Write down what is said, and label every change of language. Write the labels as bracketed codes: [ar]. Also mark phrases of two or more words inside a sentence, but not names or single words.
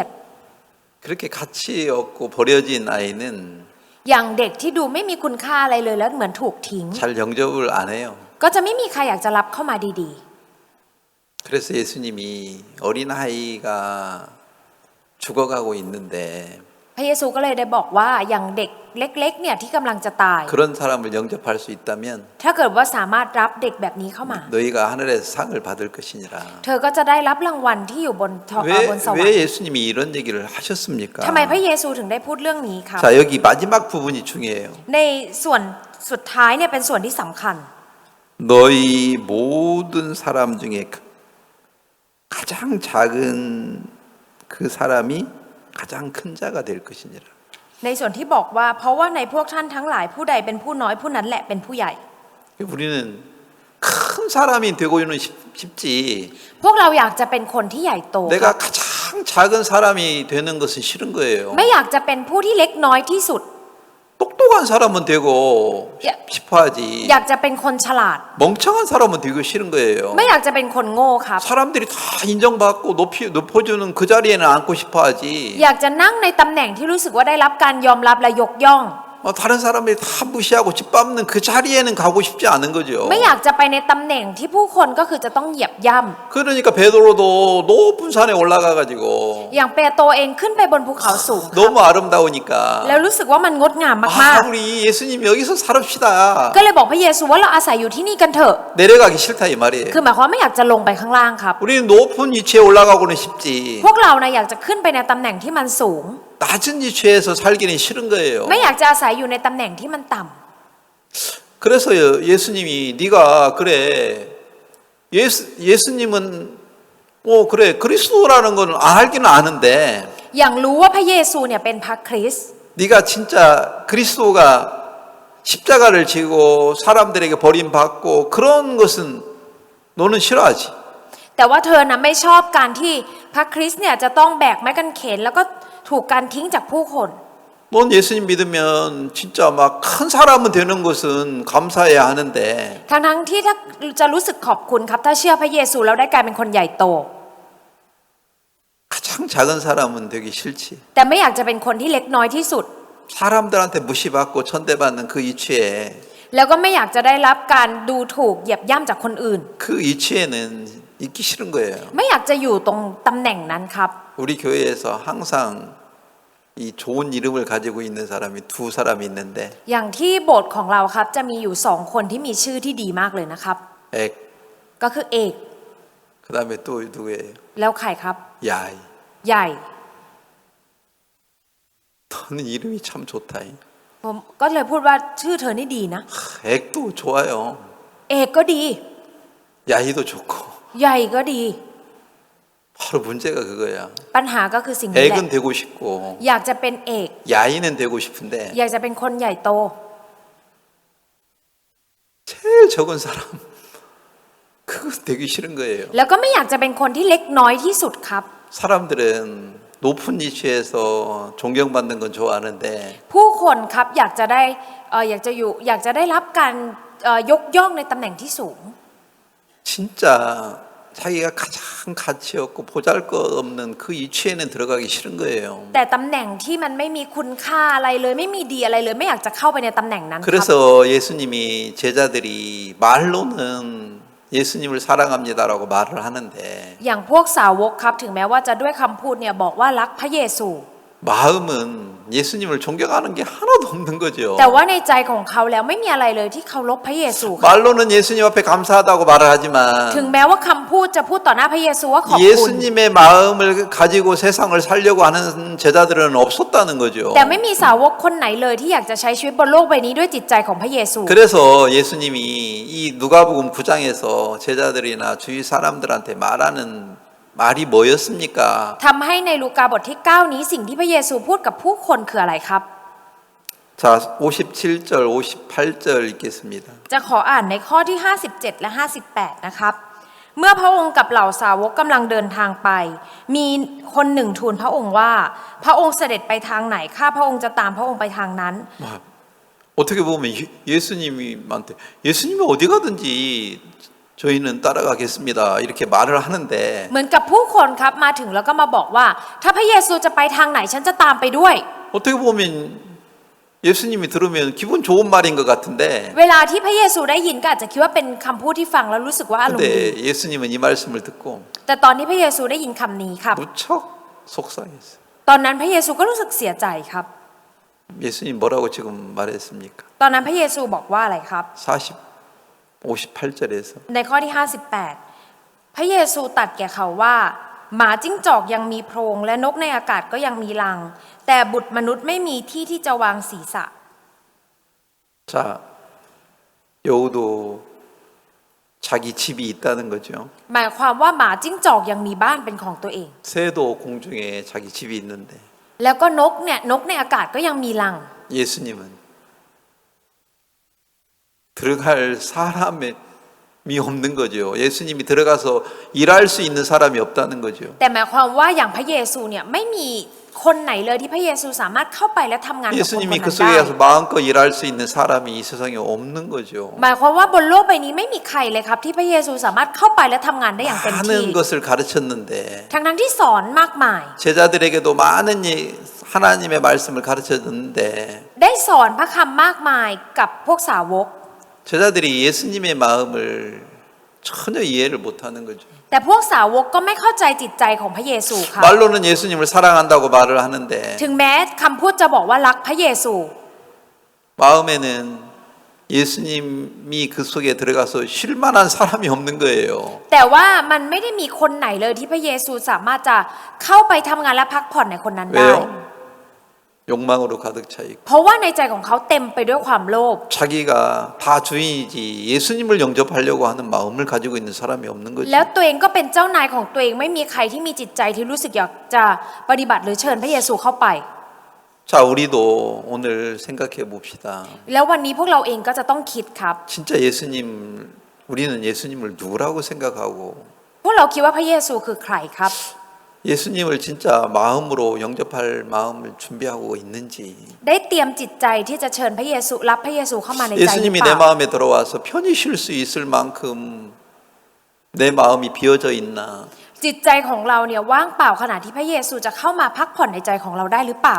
[ko] 그렇게 가치 없고 버려진 아이는 [th] อย่างเด็กที่ดูไม่มีคุณค่าอะไรเลยแล้วเหมือนถูกทิ้ง [ko] 잘 영접을 안 해요. [th] ก็จะไม่มีใครอยากจะรับเข้ามาดี [ko] 그래서 예수님이 어린아이가 죽어가고 있는데 [th] ๆ พระเยซูก็เลยได้บอกว่าอย่างเด็กเล็กๆเนี่ยที่กำลังจะตาย [ko] 그런 사람을 영접할 수 있다면 [th] ถ้าเกิดว่าสามารถรับเด็กแบบนี้เข้ามา [ko] 너희가 하늘에서 상을 받을 것이니라. [th] เธอก็จะได้รับรางวัลที่อยู่บนสวรร [ko] 왜 [th] ค์ [ko] 예수님이 이런 얘기를 하셨습니까? [th] ทำไมพระเยซูถึงได้พูดเรื่องนี้ครับ [ko] 자, 여기 마지막 부분이 중요해요. [th] ในส่วนสุดท้ายเนี่ยเป็นส่วนที่สำคัญ [ko] 너희 모든 사람 중에 가장 작은 그 사람이 가장 큰 자가 될 것이니라. [th] ในส่วนที่บอกว่าเพราะว่าในพวกท่านทั้งหลายผู้ใดเป็นผู้น้อยผู้นั้นแหละเป็นผู้ใหญ่ [ko] 우리는 큰 사람이 되고는 싶지. [th] พวกเราอยากจะเป็นคนที่ใหญ่โต [ko] 내가 가장 작은 사람이 되는 것은 싫은 거예요. [th] ไม่อยากจะเป็นผู้ที่เล็กน้อยที่สุด [ko] 똑똑한 사람은 되고 싶어하지. [th] อยากจะเป็นคนฉลาด [ko] 멍청한 사람은 되고 싫은 거예요. [th] ไม่อยากจะเป็นคนโง่ครับ [ko] 사람들이 다 인정받고 높여주는 그 자리에는 앉고 싶어하지. [th] อยากจะนั่งในตำแหน่งที่รู้สึกว่าได้รับการยอมรับและยกย่อง [ko] 다른 사람들이 다 무시하고 짓밟는 그 자리에는 가고 싶지 않은 거죠. [th] ไม่อยากจะไปในตำแหน่งที่ผู้คนก็คือจะต้องเหยียบย่ำ [ko] 그러니까 베드로도 높은 산에 올라가 가지고 [th] อย่างเปโตรเองขึ้นไปบนภูเขาสูงครับ [ko] 너무 아름다우니까 [th] แล้วรู้สึกว่ามันงดงามมาก [ko] 우리 예수님 여기서 살읍시다. [th] ๆก็เลยบอกพระเยซูว่าเราอาศัยอยู่ที่นี่กันเถอะ [ko] 내려가기 싫다 이 말이에요. [th] คือหมายความว่าไม่อยากจะลงไปข้างล่างครับ [ko] 우리는 높은 위치에 올라가고는 싶지. [th] พวกเรานะอยากจะขึ้นไปในตำแหน่งที่มันสูง [ko] 낮은 위치에서 살기는 싫은 거예요. [th] ไม่อยากจะอาศัยอยู่ในตำแหน่งที่มันต่ำ [ko] 그래서 예수님이 네가 그래 예수님은 그래 그리스도라는 건 알기는 아는데 [th] อย่างรู้ว่าพระเยซูเนี่ยเป็นพระคริสต์ [ko] 네가 진짜 그리스도가 십자가를 지고 사람들에게 버림받고 그런 것은 너는 싫어하지. [th] แต่ว่าเธอนะไม่ชอบการที่พระคริสต์เนี่ยจะต้องแบกไม้กางเขนแล้วก็ถูกการทิ้งจากผู้คน [ko] 넌 예수님 믿으면 진짜 막 큰 사람은 되는 것은 감사해야 하는데 [th] ทั้งที่ถ้าจะรู้สึกขอบคุณครับถ้าเชื่อพระเยซูแล้วได้กลายเป็นคนใหญ่โต [ko] 가장 작은 사람은 되기 싫지. [th] แต่ไม่อยากจะเป็นคนที่เล็กน้อยที่สุด [ko] 사람들한테 무시받고 천대받는 그 이치에 [th] แล้วก็ไม่อยากจะได้รับการดูถูกเหยียบย่ำจากคนอื่น [ko] 그 이치에는 있기 싫은 거예요. [th] ไม่อยากจะอยู่ตรงตำแหน่งนั้นครับ [ko] 우리 교회에서 항상 이 좋은 이름을 가지고 있는 사람이 두 사람이 있는데 [th] อย่างที่โบสถ์ของเราครับจะมีอยู่สองคนที่มีชื่อที่ดีมากเลยนะครับ [ko] 엑, [th] ก็คือเอก [ko] 그다음에 또 누구예요? [th] แล้วใครครับ [ko] 야이. [th] ใหญ่ [ko] 너는 이름이 참 좋다. [th] ผมก็เลยพูดว่าชื่อเธอนี่ดีนะ [ko] 엑도 좋아요. [th] เอกก็ดี [ko] 야이도 좋고. [th] ใหญ่ก็ดี [ko] 바로 문제가 그거야. [th] ปัญหาก็คือสิ่งนี้แหละ [ko] 엑은 되고 싶고 [th] อยากจะเป็นเอก [ko] 야이는 되고 싶은데 [th] อยากจะเป็นคนใหญ่โต [ko] 제일 적은 사람 그거 되기 싫은 거예요. [th] แล้วก็ไม่อยากจะเป็นคนที่เล็กน้อยที่สุดครับ [ko] 사람들은 높은 위치에서 존경받는 건 좋아하는데 [th] ผู้คนครับอยากจะได้รับการยกย่องในตำแหน่งที่สูง [ko] 진짜 자기가 가장 가치 없고 보잘것없는 그 위치에는 들어가기 싫은 거예요. [th] แต่ตำแหน่งที่มันไม่มีคุณค่าอะไรเลยไม่มีดีอะไรเลยไม่อยากจะเข้าไปในตำแหน่งนั้นครับ [ko] 그래서 예수님이 제자들이 말로는 예수님을 사랑합니다라고 말을 하는데 [th] อย่างพวกสาวกครับถึงแม้ว่าจะด้วยคำพูดเนี่ยบอกว่ารักพระเยซู [ko] 마음은 예수님을 존경하는 게 하나도 없는 거죠. [th] แต่ว่าในใจของเขาแล้วไม่มีอะไรเลยที่เคารพพระเยซูครับ [ko] 말로는 예수님 앞에 감사하다고 말을 [th] ถึง [ko] 하지만 [th] แม้ว่าคำพูดจะพูดต่อหน้าพระเยซูว่าขอบคุณ [ko] 예수님의 마음을 가지고 세상을 살려고 하는 제자들은 없었다는 거죠. [th] แต่ไม่มีสาวกคนไหนเลยที่อยากจะใช้ชีวิตบนโลกใบนี้ด้วยจิตใจของพระเยซู [ko] 그래서 예수님이 이 누가복음 9장에서 제자들이나 주위 사람들한테 말하는 말이 뭐였습니까? [th] ทำให้ในลูกาบทที่ 9 นี้สิ่งที่พระเยซูพูดกับผู้คนคืออะไรครับ [ko] 자, 57절, 58절 읽겠습니다. [th] จะขออ่านในข้อที่ 57 และ 58 นะครับ เมื่อพระองค์กับเหล่าสาวกกำลังเดินทางไป มีคนหนึ่งทูลพระองค์ว่าพระองค์เสด็จไปทางไหนข้าพระองค์จะตามพระองค์ไปทางนั้น [ko] 어떻게 보면 예수님한테 예수님이 어디 가든지 저희는 따라가겠습니다. 이렇게 말을 하는데 [th] เหมือนกับผู้คนครับมาถึงแล้วก็มาบอกว่า ถ้าพระเยซูจะไปทางไหนฉันจะตามไปด้วย [ko] 어떻게 보면 예수님이 들으면 기분 좋은 말인 것 같은데 [th] เวลาที่พระเยซูได้ยินก็อาจจะคิดว่าเป็นคำพูดที่ฟังแล้วรู้สึกว่าอารมณ์ดี [ko] 근데 예수님은 이 말씀을 듣고 [th] แต่ตอนที่พระเยซูได้ยินคำนี้ครับ [ko] 무척 속상했어요. [th] ตอนนั้นพระเยซูก็รู้สึกเสียใจครับ [ko] 예수님 뭐라고 지금 말했습니까? [th] ตอนนั้นพระเยซูบอกว่าอะไรครับ [ko] 58절에서 [th] ในข้อที่ 58 พระเยซูตรัสแก่เขาว่า หมาจิ้งจอกยังมีโพรงและนกในอากาศก็ยังมีรัง แต่บุตรมนุษย์ไม่มีที่ที่จะวางศีรษะ [ko] 자, 여우도 자기 집이 있다는 거죠. [th] หมายความว่าหมาจิ้งจอกยังมีบ้านเป็นของตัวเอง [ko] 새도 공중에 자기 집이 있는데 [th] แล้วก็นกในอากาศก็ยังมีรัง [ko] 예수님은 들어갈 사람이 없는 거죠. 예수님이 들어가서 일할 수 있는 사람이 없다는 거죠. [th] แต่หมายความว่าอย่างพระเยซูเนี่ยไม่มีคนไหนเลยที่พระเยซูสามารถเข้าไปและทำงานกับคนคน [ko] 예수님이 [th] นั้น [ko] 그 [th] ได้ [ko] 속에 가서 마음껏 일할 수 있는 사람이 이 세상에 없는 거죠. [th] หมายความว่าบนโลกใบนี้ไม่มีใครเลยครับที่พระเยซูสามารถเข้าไปและทำงานได้อย่างเต็มที่ [ko] 많은 것을 가르쳤는데 [th] ทั้งที่สอนมากมาย [ko] 제자들에게도 많은 하나님의 말씀을 가르쳤는데 [th] ได้สอนพระคำมากมายกับพวกสาวก [ko] 제자들이 예수님의 마음을 전혀 이해를 못하는 거죠. [th] แต่พวกสาวกก็ไม่เข้าใจจิตใจของพระเยซูครับ [ko] 말로는 예수님을 사랑한다고 말을 하는데 [th] ถึงแม้คำพูดจะบอกว่ารักพระเยซู [ko] 마음에는 예수님이 그 속에 들어가서 쉴 만한 사람이 없는 거예요. [th] แต่ว่ามันไม่ได้มีคนไหนเลยที่พระเยซูสามารถจะเข้าไปทำงานและพักผ่อนในคนนั้นได้ [ko] 왜요? 욕망으로 가득 차 있고 [th] เพราะว่าในใจของเขาเต็มไปด้วยความโลภ [ko] 자기가 다 주인이지 예수님을 영접하려고 하는 마음을 가지고 있는 사람이 없는 거죠. [th] แล้วตัวเองก็เป็นเจ้านายของตัวเองไม่มีใครที่มีจิตใจที่รู้สึกอยากจะปฏิบัติหรือเชิญพระเยซูเข้าไป [ko] 자, 우리도 오늘 생각해 봅시다. [th] แล้ววันนี้พวกเราเองก็จะต้องคิดครับ [ko] 진짜 우리는 예수님을 누구라고 생각하고 [th] พวกเราคิดว่าพระเยซูคือใครครับ [ko] 예수님을 진짜 마음으로 영접할 마음을 준비하고 있는지 [th] ได้เตรียมจิตใจที่จะเชิญพระเยซูรับพระเยซูเข้ามาในใจหรือ [ko] 예수님이 [th] เป [ko] 내 [th] ล่า [ko] 마음에 들어와서 편히 쉴 수 있을 만큼 내 마음이 비어져 있나 [th] จิตใจของเราเนี่ยว่างเปล่าขณะที่พระเยซูจะเข้ามาพักผ่อนในใจของเราได้หรือเปล่า